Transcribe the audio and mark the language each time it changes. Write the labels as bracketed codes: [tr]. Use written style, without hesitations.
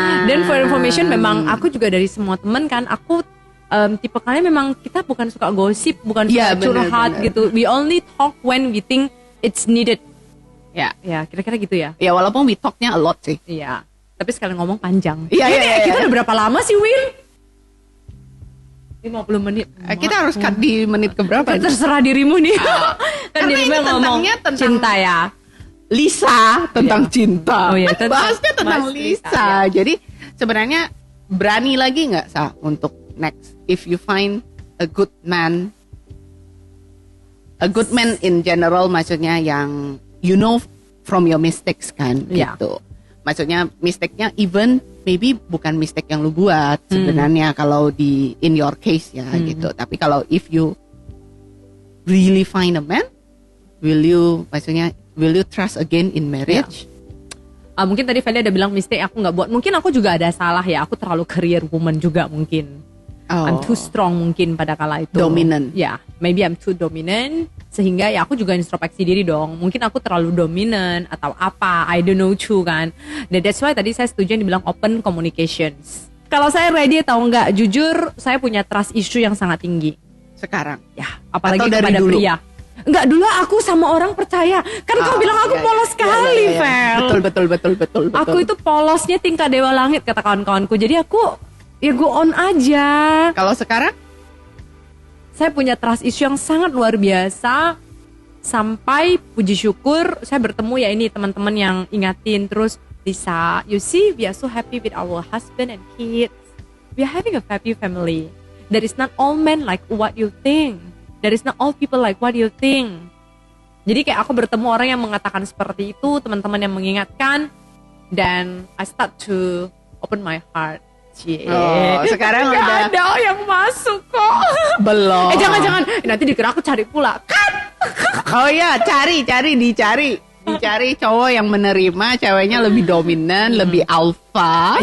[id] Dan [en] for information [id] memang aku juga dari semua temen kan, aku tipe kalian memang kita bukan suka gosip, bukan suka curhat gitu. [en] We only talk when we think it's needed. [id] Ya, kira-kira gitu ya. Ya, walaupun [en] we talknya a lot [id] sih. Iya. Tapi sekali ngomong panjang. Iya. Kita udah berapa lama sih, Will? 50 menit. Kita harus cut di menit keberapa? Terserah dirimu nih. Kan dirimu yang ngomong tentang cinta ya. Lisa tentang cinta. Oh iya, bahasnya tentang Lisa. Jadi sebenarnya berani lagi nggak Sa untuk [en] next if you find a good man in general, [id] maksudnya yang [en] you know from your mistakes [id] kan gitu. Maksudnya mistake-nya [en] even maybe [id] bukan mistake yang lu buat sebenarnya kalau di [en] in your case [id] ya gitu. Tapi kalau [en] if you really find a man, will you trust again in marriage? [id] Mungkin tadi Feli ada bilang mistake aku nggak buat. Mungkin aku juga ada salah ya. Aku terlalu career woman juga mungkin. [en] I'm too strong [id] mungkin pada kala itu. [en] Dominant. Maybe I'm too dominant. [id] Sehingga ya aku juga introspeksi diri dong. Mungkin aku terlalu dominant atau apa. [en] I don't know too [id] kan. Dan [en] that's why [id] tadi saya setuju yang dibilang [en] open communications. [id] Kalau saya ready atau enggak, jujur saya punya trust issue yang sangat tinggi. Sekarang? Ya, apalagi kepada pria. Enggak, dulu aku sama orang percaya. Kan kau bilang aku polos sekali, Fel. Betul. Aku itu polosnya tingkat dewa langit kata kawan-kawanku. Jadi aku [en] go on [id] aja. Kalau sekarang? Saya punya trust issue yang sangat luar biasa. Sampai puji syukur saya bertemu ya ini teman-teman yang ingatin terus, Lisa, [en] you see we are so happy with our husband and kids. We are having a happy family. There is not all men like what you think. There is not all people like what you think. [id] Jadi kayak aku bertemu orang yang mengatakan seperti itu, teman-teman yang mengingatkan, dan [en] I start to open my heart. [id] Sekarang udah ada yang masuk kok. Belum. Jangan nanti dikira aku cari pula kan. Oh ya, dicari cowok yang menerima ceweknya lebih dominan, lebih alpha.